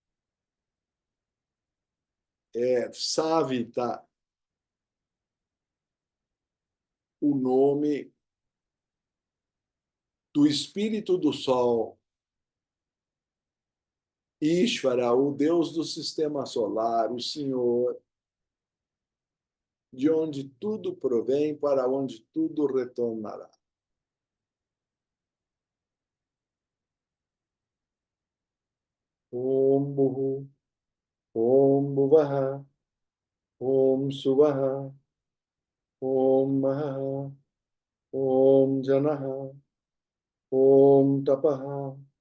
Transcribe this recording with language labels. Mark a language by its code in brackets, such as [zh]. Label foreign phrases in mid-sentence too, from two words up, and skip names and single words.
[pt] Savita, o nome do Espírito do Sol. Ishvara, o Deus do Sistema Solar, o Senhor, de onde tudo provém, para onde tudo retornará. [sa] Om Bhuhu, Om Bhuvaha, Om Suvaha, Om Maha, Om Janaha, Om Tapaha,